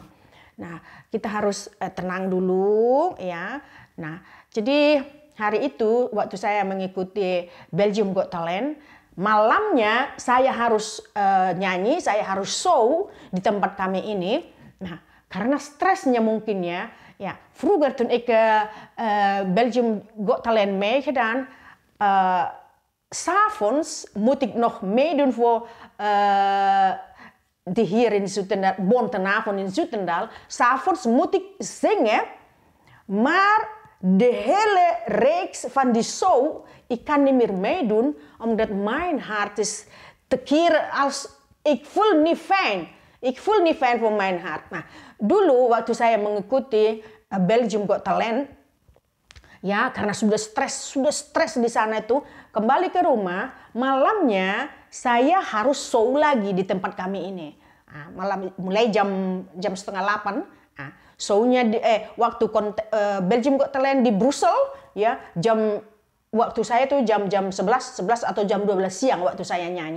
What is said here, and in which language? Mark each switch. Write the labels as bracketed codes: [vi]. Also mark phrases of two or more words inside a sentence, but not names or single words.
[id] Nah, kita harus tenang dulu ya. Nah, jadi hari itu waktu saya mengikuti Belgium Got Talent, malamnya saya harus nyanyi, saya harus show di tempat kami ini. Nah, karena stresnya mungkin ya. [nl] Vroeger toen ik Belgium Got Talent meegedaan, 's'avonds moet ik nog meedoen voor hier in Zoetendaal, Bontenavond in Zoetendaal. 'S'avonds moet ik zingen, maar de hele reeks van die show, ik kan niet meer meedoen, omdat mijn hart is te keren als, ik voel niet fijn. Ik voel niet fijn voor mijn hart. [id] Nah, dulu waktu saya mengikuti Belgium Got Talent, ya karena sudah stres di sana itu, kembali ke rumah, malamnya saya harus show lagi di tempat kami ini. Malam mulai jam 7:30, show-nya waktu Belgium Got Talent di Brussels, ya waktu saya tuh jam 11 atau jam 12 siang waktu saya nyanyi.